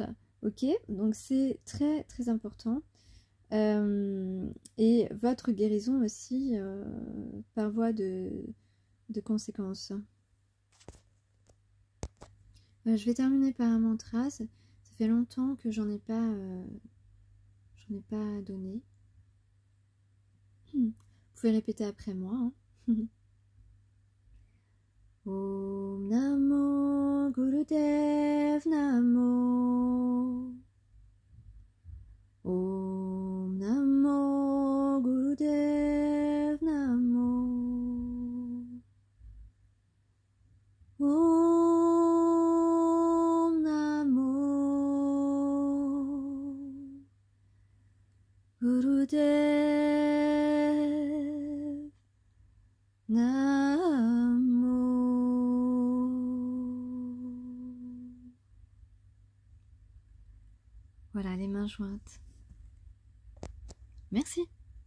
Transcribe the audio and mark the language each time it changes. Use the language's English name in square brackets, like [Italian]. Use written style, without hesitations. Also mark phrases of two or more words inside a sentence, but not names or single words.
[French] Ok, donc c'est très important. Et votre guérison aussi par voie de conséquences. Je vais terminer par un mantra. Ça fait longtemps que j'en ai pas donné. Vous pouvez répéter après moi. [Sanskrit] Om Namo Gurudev Namo. Om Namo Gurudev Namo. Om Namo Gurudev Namo. [French] Voilà, les mains jointes. Merci.